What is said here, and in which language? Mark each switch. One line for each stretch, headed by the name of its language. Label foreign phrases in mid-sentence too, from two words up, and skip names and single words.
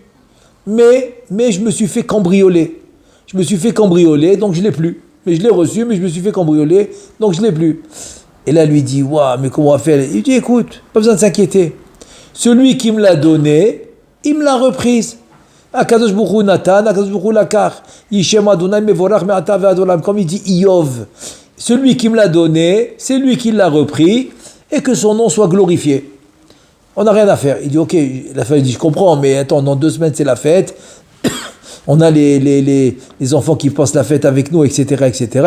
French: Mais je me suis fait cambrioler. Donc je ne l'ai plus. Mais je l'ai reçu, mais je me suis fait cambrioler, donc je ne l'ai plus. Et là, lui dit waouh, mais comment on va faire? Il dit écoute, pas besoin de s'inquiéter. Celui qui me l'a donné, il me l'a reprise.
Hebrew: הקדוש ברוך הוא נתן, הקדוש ברוך הוא לקח. יהי שם אדוני מבורך מעתה ועד עולם.
French: Comme il dit Iyov. Celui qui me l'a donné, c'est lui qui l'a repris, et que son nom soit glorifié. On n'a rien à faire. Il dit ok, la femme dit je comprends, mais attends, dans 2 semaines c'est la fête. On a les enfants qui passent la fête avec nous, etc., etc.